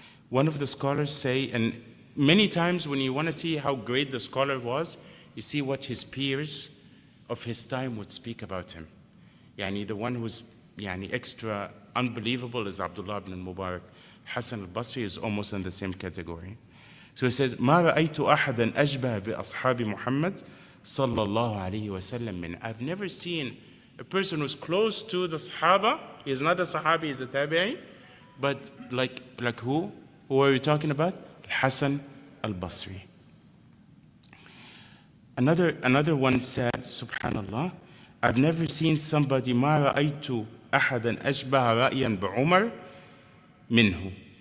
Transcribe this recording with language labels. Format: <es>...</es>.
<en>One of the scholars say, and many times when you want to see how great the scholar was, you see what his peers of his time would speak about him. The one who's extra unbelievable is Abdullah ibn al-Mubarak. Hasan al-Basri is almost in the same category. So he says,</en> <ar>ما رأيت أحدا أشبه بأصحاب محمد صلى الله عليه وسلم من.</ar> <en>I've never seen a person who's close to the Sahaba. He's not a Sahabi, he's a Tabi'i. But like who? Who are we talking about? Hasan al-Basri. Another one said, Subhanallah, I've never seen somebody</en> <ar>ما رأيت أحدا أشبه رأيا بعمر منه.</ar>